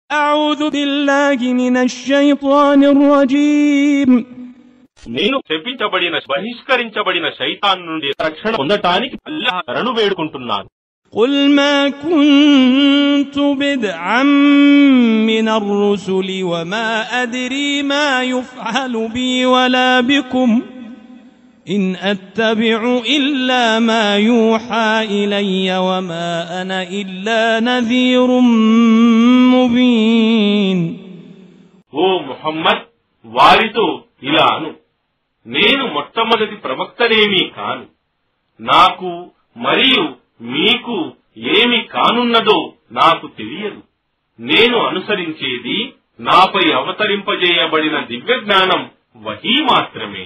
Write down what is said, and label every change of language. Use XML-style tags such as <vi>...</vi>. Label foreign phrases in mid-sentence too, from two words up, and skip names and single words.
<ar>أعوذ بالله من الشيطان الرجيم</ar> <te>నేను శపించబడిన బహిష్కరించబడిన శైతాన్ నుండి రక్షణ పొందటానికి అల్లాహ్ శరణు వేడుకుంటున్నాను.</te> <ar>قل ما كنت بدعا من الرسل وما أدري ما يفعل بي ولا بكم إن أتبع إلا ما يوحى إلي وما أنا إلا نذير مبين.</ar> <te>ఓ ముహమ్మద్, వారితో ఇలాను, నేను మొట్టమొదటి ప్రవక్తనేమీ కాను. నాకు మరియు మీకు ఏమి కానున్నదో నాకు తెలియదు. నేను అనుసరించేది నాపై అవతరింపజేయబడిన దివ్య జ్ఞానం వహీ మాత్రమే.</te>